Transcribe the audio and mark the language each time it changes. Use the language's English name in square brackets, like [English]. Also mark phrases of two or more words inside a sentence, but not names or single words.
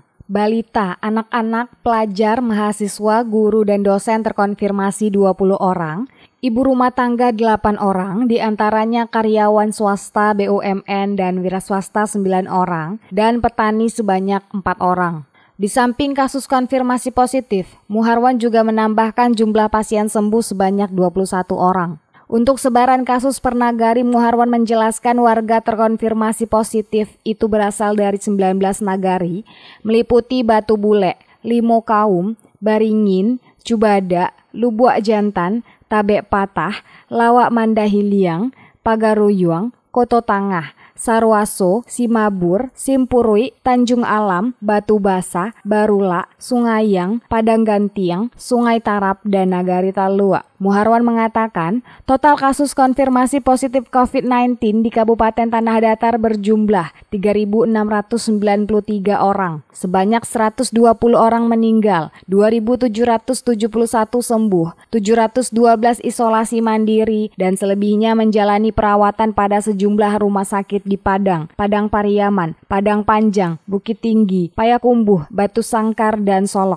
[Indonesian] Balita, anak-anak, pelajar, mahasiswa, guru, dan dosen terkonfirmasi 20 orang, ibu rumah tangga 8 orang, diantaranya karyawan swasta BUMN dan wira swasta 9 orang, dan petani sebanyak 4 orang. Di samping kasus konfirmasi positif, Muharwan juga menambahkan jumlah pasien sembuh sebanyak 21 orang. Untuk sebaran kasus per nagari, Muharwan menjelaskan warga terkonfirmasi positif itu berasal dari 19 nagari, meliputi Batu Bule, Limo Kaum, Baringin, Cubada, Lubuak Jantan, Tabek Patah, Lawak Mandahiliang, Pagaruyuang, Koto Tangah, Sarwaso, Simabur, Simpurui, Tanjung Alam, Batu Basa, Barula, Sungaiang, Padang Gantiang, Sungai Tarap, dan Nagari Talua. Muharwan mengatakan, total kasus konfirmasi positif COVID-19 di Kabupaten Tanah Datar berjumlah 3.693 orang. Sebanyak 120 orang meninggal, 2.771 sembuh, 712 isolasi mandiri, dan selebihnya menjalani perawatan pada sejumlah rumah sakit di Padang, Padang Pariaman, Padang Panjang, Bukit Tinggi, Payakumbuh, Batu Sangkar, dan Solok.